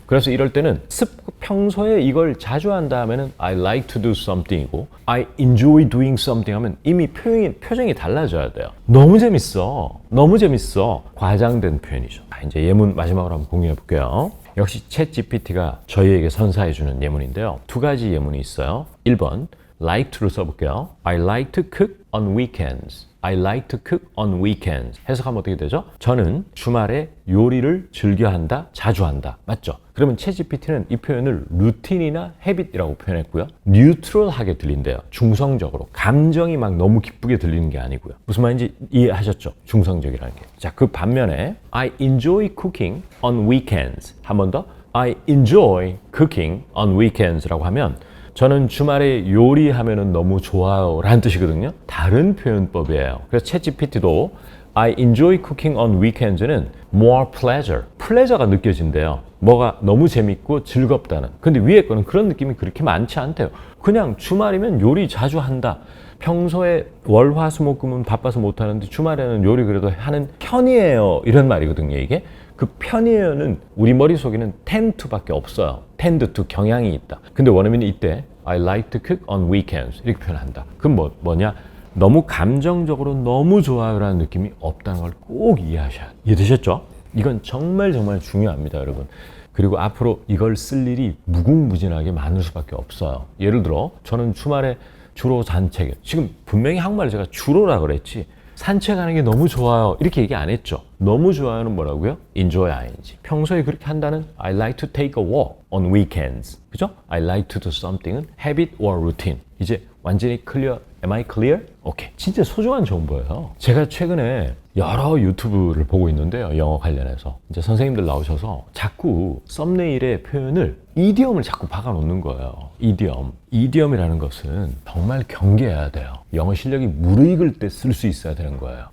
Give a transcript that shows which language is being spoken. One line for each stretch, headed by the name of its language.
Korean: 그래서 이럴 때는 평소에 이걸 자주 한다 하면은
English: I like to do something
Korean: 이고
English: I enjoy doing something
Korean: 하면 이미 표정이 달라져야 돼요. 너무 재밌어. 너무 재밌어. 과장된 표현이죠. 이제 예문 마지막으로 한번 공유해 볼게요. 역시 챗 GPT가 저희에게 선사해주는 예문인데요. 두 가지 예문이 있어요. 1번 like to를 써볼게요.
English: I like to cook on weekends. I like to cook on weekends.
Korean: 해석하면 어떻게 되죠? 저는 주말에 요리를 즐겨 한다, 자주 한다. 맞죠? 그러면 챗GPT는 이 표현을 루틴이나 헤빗이라고 표현했고요. 뉴트럴하게 들린대요. 중성적으로. 감정이 막 너무 기쁘게 들리는 게 아니고요. 무슨 말인지 이해하셨죠? 중성적이라는 게. 자, 그 반면에
English: I enjoy cooking on weekends.
Korean: 한 번 더.
English: I enjoy cooking on weekends
Korean: 라고 하면 저는 주말에 요리하면은 너무 좋아요 라는 뜻이거든요. 다른 표현법이에요. 그래서 챗GPT도
English: I enjoy cooking on weekends
Korean: 는
English: more pleasure,
Korean: pleasure가 느껴진대요. 뭐가 너무 재밌고 즐겁다는. 근데 위에 거는 그런 느낌이 그렇게 많지 않대요. 그냥 주말이면 요리 자주 한다. 평소에 월, 화, 수, 목, 금은 바빠서 못하는데 주말에는 요리 그래도 하는 편이에요. 이런 말이거든요, 이게. 그 편이에요는 우리 머릿속에는 tend to밖에 없어요. tend to 경향이 있다. 근데 원어민이 이때
English: I like to cook on weekends
Korean: 이렇게 표현한다. 그럼 뭐냐? 너무 감정적으로 너무 좋아요라는 느낌이 없다는 걸 꼭 이해하셔야 돼요. 이해되셨죠? 이건 정말 중요합니다, 여러분. 그리고 앞으로 이걸 쓸 일이 무궁무진하게 많을 수밖에 없어요. 예를 들어 저는 주말에 주로 산책, 지금 분명히 한국말로 제가 주로라 그랬지 산책하는 게 너무 좋아요 이렇게 얘기 안 했죠. 너무 좋아요는 뭐라고요?
English: enjoy ing.
Korean: 평소에 그렇게 한다는
English: I like to take a walk on weekends.
Korean: 그죠?
English: I like to do something은 habit or routine.
Korean: 이제 완전히 클리어.
English: Am I clear?
Korean: 오케이. 진짜 소중한 정보예요. 제가 최근에 여러 유튜브를 보고 있는데요. 영어 관련해서. 이제 선생님들 나오셔서 자꾸 썸네일의 표현을 이디엄을 자꾸 박아 놓는 거예요. 이디엄. 이디엄이라는 것은 정말 경계해야 돼요. 영어 실력이 무르익을 때 쓸 수 있어야 되는 거예요.